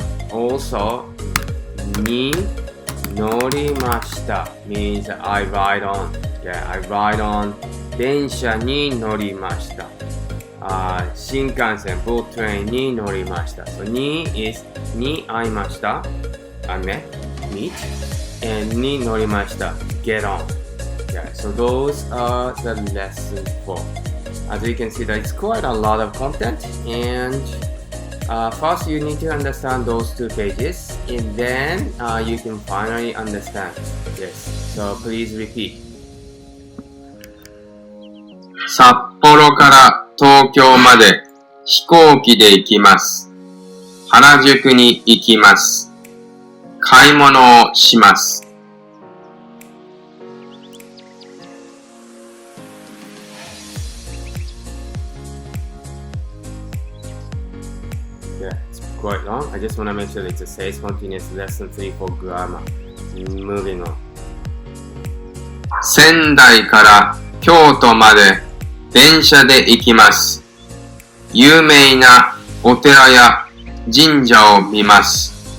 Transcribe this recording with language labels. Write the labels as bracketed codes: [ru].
[en] Also, [ja] に乗りました [en] means I ride on. Okay. I ride on. [ja] 電車に乗りました。新幹線 [en] boat train [ja] に乗りました。 [en] So, [ja] に is に会いました。 [en] I met, meet, and [ja] に乗りました。 [en] Get on. Okay. So those are the lesson 4. As you can see, that it's quite a lot of content, and first you need to understand those 2 pages, and then you can finally understand. Yes. So please repeat. [ja] 札幌から東京まで飛行機で行きます。原宿に行きます。買い物をします。 [en] Yeah, it's quite long. I just want to make sure that it's a SACE continuous lesson 3 for grammar. Moving on. [ja] 仙台から京都まで電車で行きます。有名なお寺や神社を見ます。